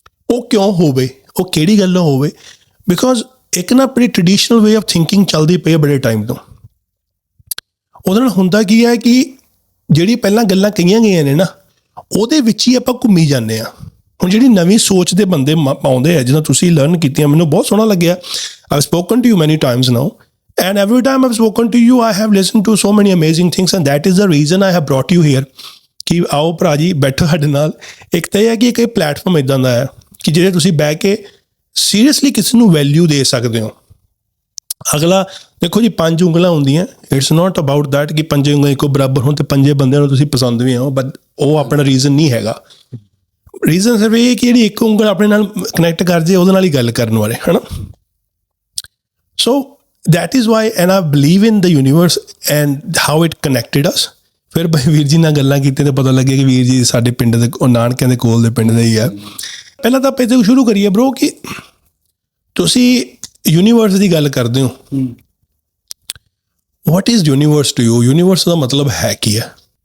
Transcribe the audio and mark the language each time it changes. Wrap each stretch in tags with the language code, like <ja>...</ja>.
<pa>ਉਹ ਕਿਉਂ ਹੋਵੇ, ਉਹ ਕਿਹੜੀ ਗੱਲੋਂ ਹੋਵੇ? ਬਿਕੋਜ਼ ਇੱਕ ਨਾ ਆਪਣੀ</pa> <en>traditional way of thinking</en> <pa>ਚੱਲਦੀ ਪਈ ਹੈ ਬੜੇ ਟਾਈਮ ਤੋਂ। ਉਹਦੇ ਨਾਲ ਹੁੰਦਾ ਕੀ ਹੈ ਕਿ ਜਿਹੜੀ ਪਹਿਲਾਂ ਗੱਲਾਂ ਕਹੀਆਂ ਗਈਆਂ ਨੇ ਨਾ, ਉਹਦੇ ਵਿੱਚ ਹੀ ਆਪਾਂ ਘੁੰਮੀ ਜਾਂਦੇ ਹਾਂ। ਹੁਣ ਜਿਹੜੀ ਨਵੀਂ ਸੋਚ ਦੇ ਬੰਦੇ ਪਾਉਂਦੇ ਆ, ਜਿੱਦਾਂ ਤੁਸੀਂ ਲਰਨ ਕੀਤੀਆਂ, ਮੈਨੂੰ ਬਹੁਤ ਸੋਹਣਾ ਲੱਗਿਆ।</pa> <en>I spoken to you many times now, and every time I've spoken to you I have listened to so many amazing things, and that is the reason I have brought you here</en> <pa>ਕਿ ਆਓ ਭਰਾ ਜੀ ਬੈਠੋ ਸਾਡੇ ਨਾਲ। ਇੱਕ ਤਾਂ ਇਹ ਹੈ ਕਿ ਇੱਕ ਪਲੇਟਫਾਰਮ ਇੱਦਾਂ ਦਾ ਹੈ ਕਿ ਜਿਹੜੇ ਤੁਸੀਂ ਬਹਿ ਕੇ ਸੀਰੀਅਸਲੀ ਕਿਸੇ ਨੂੰ ਵੈਲਿਊ ਦੇ ਸਕਦੇ ਹੋ। ਅਗਲਾ ਦੇਖੋ ਜੀ, 5 ਉਂਗਲਾਂ ਹੁੰਦੀਆਂ,</pa> <en>it's not about that</en> <pa>ਕਿ 5 ਉਂਗਲਾਂ ਇੱਕੋ ਬਰਾਬਰ ਹੋਣ ਤੇ 5 ਬੰਦਿਆਂ ਨੂੰ ਤੁਸੀਂ ਪਸੰਦ ਵੀ ਆਓ, ਬਟ ਉਹ ਆਪਣਾ ਰੀਜ਼ਨ ਨਹੀਂ ਹੈਗਾ। ਰੀਜ਼ਨ ਸਿਰਫ ਇਹ ਕਿ ਜਿਹੜੀ ਇੱਕ ਉਂਗਲ ਆਪਣੇ ਨਾਲ ਕਨੈਕਟ ਕਰ ਜੇ, ਉਹਦੇ ਨਾਲ ਹੀ ਗੱਲ ਕਰਨ ਵਾਲੇ, ਹੈ ਨਾ।</pa> <en>So that is why, and I believe in the universe and how it connected us.</en> <pa>ਫਿਰ ਵੀਰ ਜੀ ਨਾਲ ਗੱਲਾਂ ਕੀਤੀਆਂ ਤਾਂ ਪਤਾ ਲੱਗਿਆ ਕਿ ਵੀਰ ਜੀ ਸਾਡੇ ਪਿੰਡ ਦੇ, ਉਹ ਨਾਨਕਿਆਂ ਦੇ ਕੋਲ ਦੇ ਪਿੰਡ ਦੇ ਹੀ ਆ। ਪਹਿਲਾਂ ਤਾਂ ਆਪਾਂ ਇੱਥੇ ਸ਼ੁਰੂ ਕਰੀਏ ਬਰੋ ਕਿ ਤੁਸੀਂ ਯੂਨੀਵਰਸ ਦੀ ਗੱਲ ਕਰਦੇ ਹੋ।</pa> <en>What is universe to you?</en> <pa>Universe ਦਾ ਮਤਲਬ ਹੈ ਕੀ ਹੈ?</pa>